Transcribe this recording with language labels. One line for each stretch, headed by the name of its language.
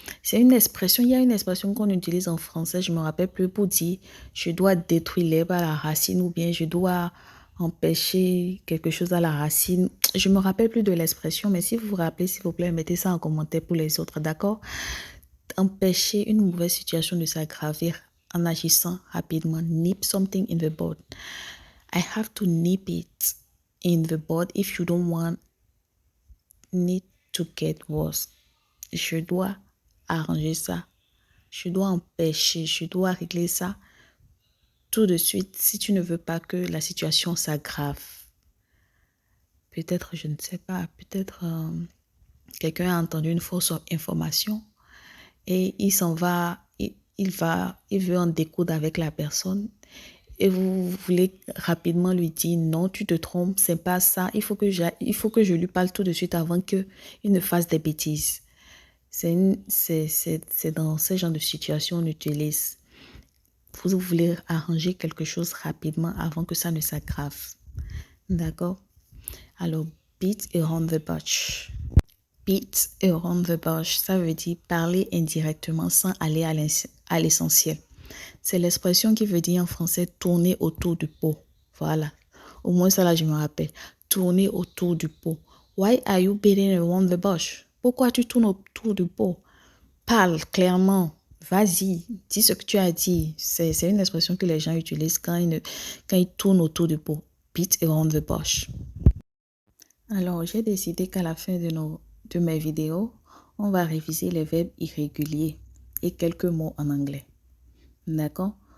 French: C'est une expression, il y a une expression qu'on utilise en français, je ne me rappelle plus, pour dire je dois détruire l'herbe à la racine ou bien je dois empêcher quelque chose à la racine. Je ne me rappelle plus de l'expression, mais si vous vous rappelez, s'il vous plaît, mettez ça en commentaire pour les autres, d'accord? Empêcher une mauvaise situation de s'aggraver en agissant rapidement.
English: Nip something in the bud. I have to nip it in the bud if you don't want it to get worse.
French: Je dois arranger ça. Je dois empêcher, je dois régler ça tout de suite si tu ne veux pas que la situation s'aggrave. Peut-être, je ne sais pas, peut-être quelqu'un a entendu une fausse information et il s'en va, il veut en découdre avec la personne et vous voulez rapidement lui dire non, tu te trompes, c'est pas ça, il faut que je lui parle tout de suite avant qu'il ne fasse des bêtises. C'est dans ce genre de situation on utilise. Vous voulez arranger quelque chose rapidement avant que ça ne s'aggrave. D'accord? Alors, beat around the bush. Beat around the bush, ça veut dire parler indirectement sans aller à l'essentiel. C'est l'expression qui veut dire en français tourner autour du pot. Voilà. Au moins ça là, je me rappelle. Tourner autour du pot.
English: Why are you beating around the bush?
French: Pourquoi tu tournes autour du pot? Parle clairement. Vas-y, dis ce que tu as dit. C'est une expression que les gens utilisent quand ils tournent autour du pot. Beat around the bush. Alors, j'ai décidé qu'à la fin de mes vidéos, on va réviser les verbes irréguliers et quelques mots en anglais. D'accord?